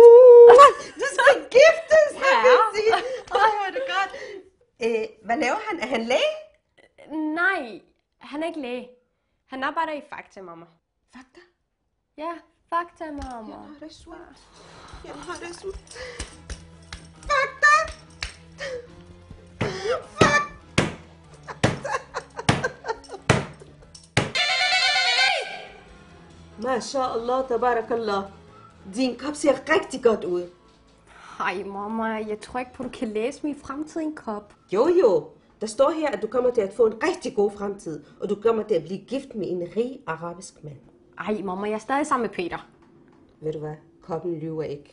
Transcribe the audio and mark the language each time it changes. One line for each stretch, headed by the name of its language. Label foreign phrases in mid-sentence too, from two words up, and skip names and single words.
Danish: Du skal giftes, Habibti! Ej, hvor er det godt. Hvad laver han? Er han læge? Nej, han er ikke læge. Han arbejder i Fakta, mamma. Fakta? Ja, Fakta, mamma. Jeg har det svært. Jeg har det svært. Fakta!
Arabic: ما شاء الله، تبارك الله.
Danish: Din kop ser rigtig godt ud. Ej, mamma, jeg tror ikke på, du kan læse min fremtid i en kop. Jo. Der står her, at du kommer til at få en rigtig god fremtid, og du kommer til at blive gift med en rig arabisk mand. Ej, mamma, jeg er stadig sammen med Peter. Ved du hvad? Koppen lyver ikke.